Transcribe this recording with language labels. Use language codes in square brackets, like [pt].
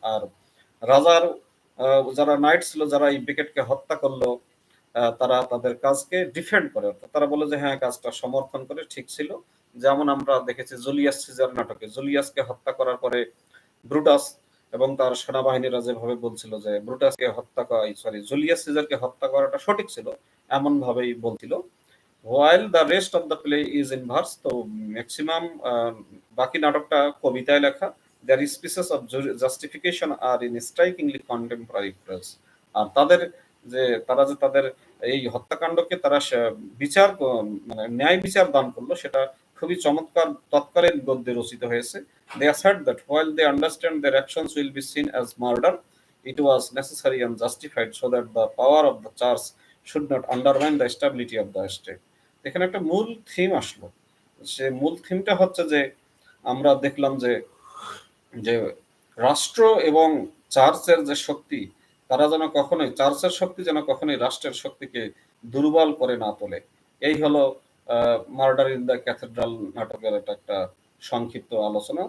[bn] আর রাজার যারা নাইট ছিল, যারা এই বেকেটকে হত্যা করলো, তারা তাদের কাজকে ডিফেন্ড করে, অর্থাৎ তারা বলে যে হ্যাঁ, কাজটা সমর্থন করে, ঠিক ছিল। যেমন আমরা দেখেছি জুলিয়াস সিজার নাটকে, জুলিয়াসকে হত্যা করার পরে ব্রুটাস এবং তার সেনাবাহিনীরা যেভাবে বলছিল যে ব্রুটাসকে হত্যা করা, জুলিয়াস সিজারকে হত্যা করাটা সঠিক ছিল, এমন ভাবেই বলছিল। [en] while the rest of the play is in verse, [bn] তো ম্যাক্সিমাম বাকি নাটকটা কবিতায় লেখা। [en] their speeches of justification are in strikingly contemporary prose। [bn] আর তারা যে তাদের এই হত্যাকাণ্ডকে তারা বিচার মানে ন্যায় বিচার দান করলো, সেটা খুবই চমৎকার তৎকালীন গদ্যে রচিত হয়েছে। [en] they assert that while they understand their actions will be seen as murder, it was necessary and justified so that the power of the church should not undermine the stability of the state। [bn] এখানে একটা মূল theme আসলো। সে মূল থিমটা হচ্ছে যে আমরা দেখলাম যে যে রাষ্ট্র এবং চার্চের যে শক্তি, তারা যেন কখনোই, চার্চের শক্তি যেন কখনোই রাষ্ট্রের শক্তিকে দুর্বল করে না তোলে। এই হলো মার্ডার ইন দ্য ক্যাথেড্রাল নাটকের একটা সংক্ষিপ্ত আলোচনা।